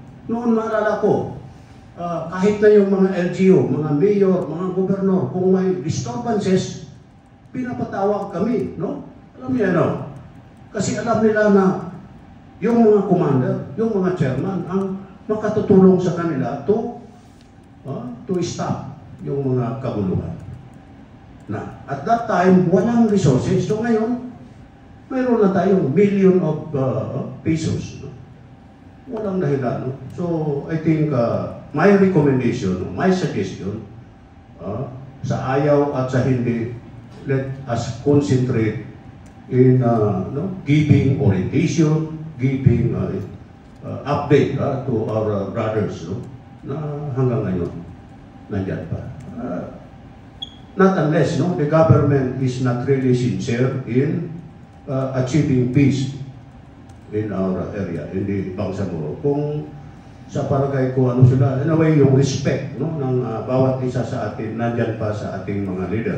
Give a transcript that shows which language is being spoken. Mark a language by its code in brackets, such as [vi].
[tl] Noon maalala ko, kahit na yung mga LGU, mga mayor, mga gobernador, kung may disturbances, pinapatawag kami, no? Alam niyo ano? Kasi alam nila na yung mga commander, yung mga chairman, ang makatutulong sa kanila to stop yung mga kaguluhan. Na, at that time, walang resources. So ngayon, mayroon na tayong million of pesos. No? Walang dahilan. No? [en] So, I think my recommendation, my suggestion, sa ayaw at sa hindi, let us concentrate in giving orientation, giving update to our brothers, no? Na hanggang ngayon, nandyan pa. Not unless, no, the government is not really sincere in achieving peace in our area, in the Bangsamoro. [tl] Kung sa palagay ko, ano sila, in a way, yung respect, no, ng bawat isa sa atin, nandyan pa sa ating mga leader.